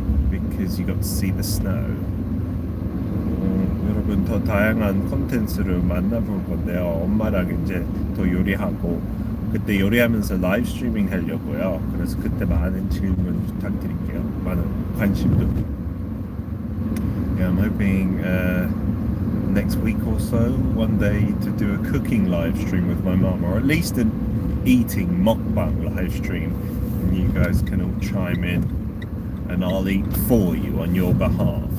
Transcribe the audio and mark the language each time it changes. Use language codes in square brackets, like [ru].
[en] Because you got to see the snow. [ko] 여러분 더 다양한 콘텐츠를 만나볼 건데요. 엄마랑 이제 더 요리하고 그때 요리하면서 라이브 스트리밍 하려고요. 그래서 그때 많은 질문 부탁드릴게요. 많은 관심도. [en] Yeah, I'm hoping next week or so, one day, to do a cooking live stream with my mum, or at least an eating mukbang live stream, and you guys can all chime in, and I'll eat for you on your behalf.